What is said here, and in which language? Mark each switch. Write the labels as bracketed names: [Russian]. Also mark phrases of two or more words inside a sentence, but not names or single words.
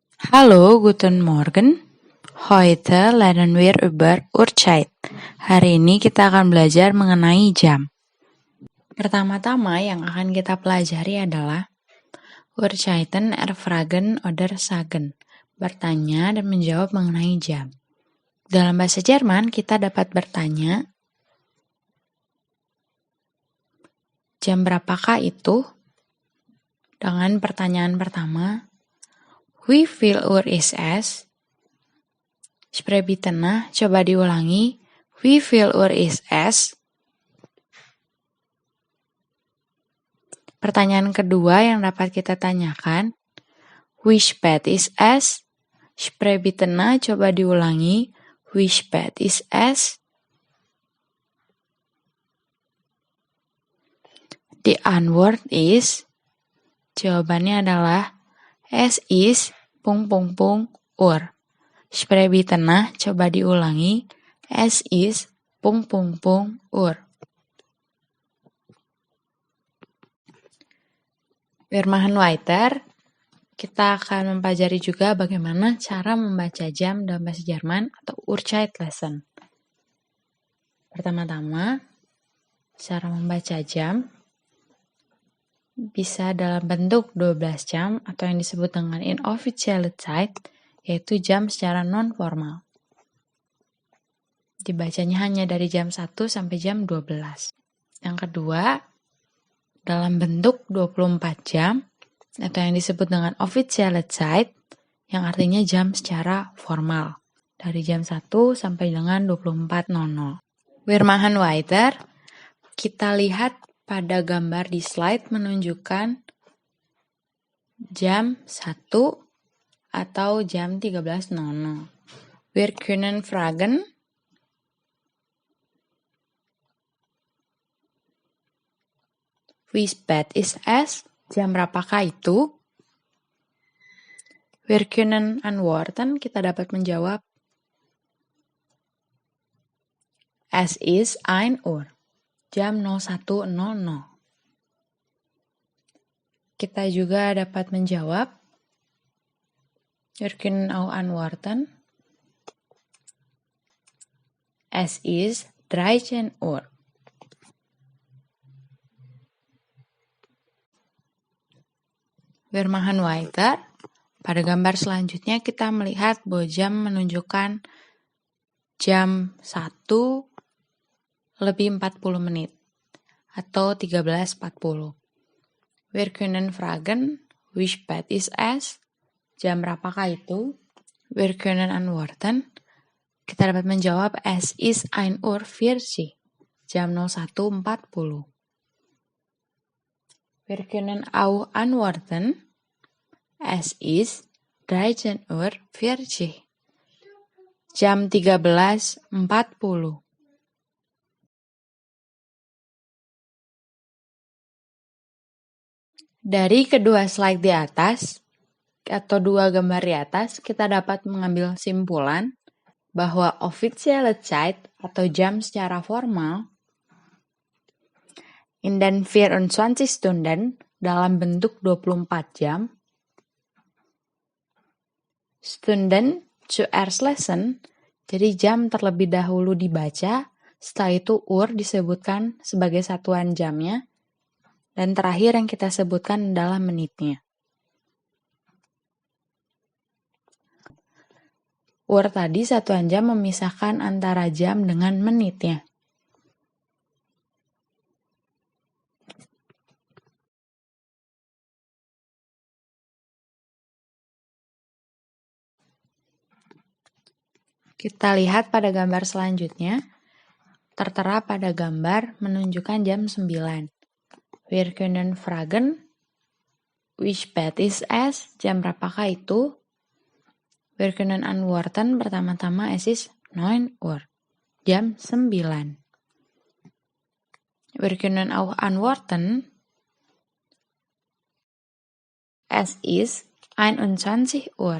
[German] Hallo, guten Morgen. Heute lernen wir über Uhrzeit. [Indonesian] Hari ini kita akan belajar mengenai jam. Pertama-tama yang akan kita pelajari adalah [German] Uhrzeiten, erfragen oder sagen. [Indonesian] Bertanya dan menjawab mengenai jam. Dalam bahasa Jerman, kita dapat bertanya, jam berapakah itu? Dengan pertanyaan pertama, [German] Wie viel Uhr ist es? Sprich bitte nach, [Indonesian] coba diulangi. [German] Wie viel Uhr ist es? [Indonesian] Pertanyaan kedua yang dapat kita tanyakan, [German] Wie spät ist es? Sprich bitte nach, [Indonesian] coba diulangi. [German] Wie spät ist es? Die Antwort ist, [Indonesian] jawabannya adalah [German] es ist ... Uhr. Sprich bitte nach, [Indonesian] coba diulangi. [German] Es ist ... Uhr. Wir machen weiter. [Indonesian] Kita akan mempelajari juga bagaimana cara membaca jam dalam bahasa Jerman atau [German] Uhrzeit lesson. [Indonesian] Pertama-tama, cara membaca jam bisa dalam bentuk 12 jam atau yang disebut dengan [German] inoffizielle Zeit, [Indonesian] yaitu jam secara non-formal. Dibacanya hanya dari jam 1 sampai jam 12. Yang kedua, dalam bentuk 24 jam atau yang disebut dengan [German] offizielle Zeit, [Indonesian] yang artinya jam secara formal, dari jam 1 sampai dengan 24.00. [German] Wir machen weiter. [Indonesian] Kita lihat pada gambar di slide menunjukkan jam 1 atau jam 13.00. [German] Wir können fragen, Wie spät ist es? [Indonesian] Jam berapakah itu? [German] Wir können antworten, [Indonesian] kita dapat menjawab, [German] Es ist 1 Uhr. [Indonesian] Jam 01.00. Kita juga dapat menjawab, [German] Wir können auch antworten, Es ist 13 Uhr. Wir machen weiter. [Indonesian] Pada gambar selanjutnya kita melihat bahwa jam menunjukkan jam 1 lebih 40 menit atau 13.40. [German] Wir können fragen, Wie spät ist es? [Indonesian] Jam berapakah itu? [German] Wir können antworten, [Indonesian] kita dapat menjawab, [German] Es ist 1 Uhr 40. [Indonesian] Jam 01.40. [German] Wir können auch antworten, Es ist 13 Uhr 40. [Indonesian] Jam 13.40. Dari kedua slide di atas, atau dua gambar di atas, kita dapat mengambil simpulan bahwa [German] offizielle Zeit [Indonesian] atau jam secara formal [German] in den 24 Stunden [Indonesian] dalam bentuk 24 jam, [German] Stunden zuerst lesen, [Indonesian] jadi jam terlebih dahulu dibaca, setelah itu Uhr disebutkan sebagai satuan jamnya, dan terakhir yang kita sebutkan adalah menitnya. Uhr tadi satuan jam memisahkan antara jam dengan menitnya. Kita lihat pada gambar selanjutnya, tertera pada gambar menunjukkan jam 9. [German] Wir können fragen, Wie spät ist es? [Indonesian] Jam berapakah itu? [German] Wir können antworten, pertama-tama es ist 9 Uhr. [Indonesian] Jam 9. [German] Wir können auch antworten, es ist 21 Uhr.